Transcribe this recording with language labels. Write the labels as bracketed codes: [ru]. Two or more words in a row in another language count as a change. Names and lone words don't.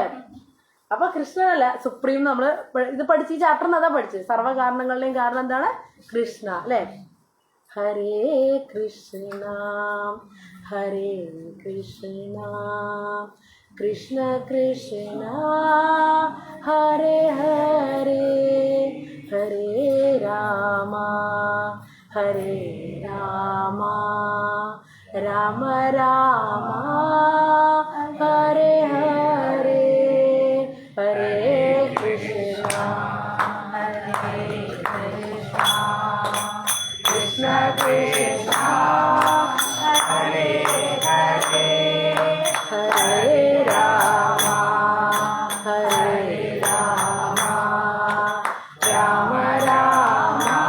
[ml] അപ്പൊ കൃഷ്ണനല്ല സുപ്രീം. നമ്മള് ഇത് പഠിച്ച് ഈ ചാപ്റ്ററിന് അതാ പഠിച്ചത്. സർവ്വകാരണങ്ങളുടെയും കാരണം എന്താണ്? കൃഷ്ണ അല്ലെ. [sa] ഹരേ കൃഷ്ണ ഹരേ കൃഷ്ണ കൃഷ്ണ കൃഷ്ണ ഹരേ ഹരേ ഹരേ രാമ ഹരേ രാമ രാമ രാമ ഹരേ ഹരേ ഹരേ കൃഷ്ണ ഹരേ കൃഷ്ണ കൃഷ്ണ കൃഷ്ണ ഹരേ ഹരേ ഹരേ രാമ ഹരേ രാമ രാമ രാമ